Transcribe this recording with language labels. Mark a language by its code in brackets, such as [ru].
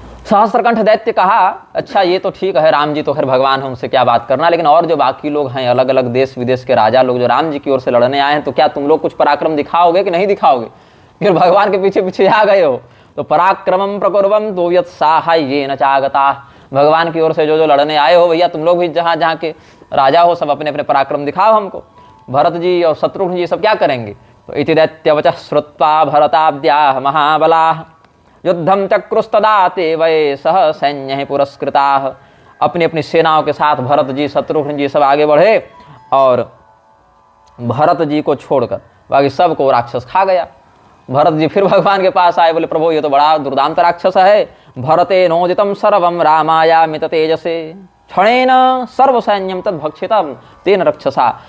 [hi] सहस्त्रकंठ दैत्य कहा, अच्छा ये तो ठीक है, राम जी तो खैर भगवान है, उनसे क्या बात करना, लेकिन और जो बाकी लोग हैं, अलग अलग देश विदेश के राजा लोग जो राम जी की ओर से लड़ने आए हैं, तो क्या तुम लोग कुछ पराक्रम दिखाओगे कि नहीं दिखाओगे? फिर भगवान के पीछे पीछे आ गए हो। तो [sa] पराक्रमम प्रकुर्वम तो यत् साहाय्येन चागता, [hi] भगवान की ओर से जो जो लड़ने आए हो भैया, तुम लोग भी जहाँ जहाँ के राजा हो सब अपने अपने पराक्रम दिखाओ हमको। भरत जी और शत्रुघ्न जी सब क्या करेंगे? [sa] तो इति दैत्यवचः श्रुत्वा भरताद्याः महाबलाः युद्धम चक्रुस्तदा ते वै सह सैन्य पुरस्कृताः। [hi] अपनी अपनी सेनाओं के साथ भरत जी शत्रुघ्न जी सब आगे बढ़े और भरत जी को छोड़कर बाकी सबको राक्षस खा गया। भरत जी फिर भगवान के पास आए, बोले प्रभु ये तो बड़ा दुर्दांत राक्षस है। [sa] भरते नोदितम सर्वम रामाया मित तेजसे क्षणेन सर्व सैन्यम तद भक्षितम तेन रक्षसा।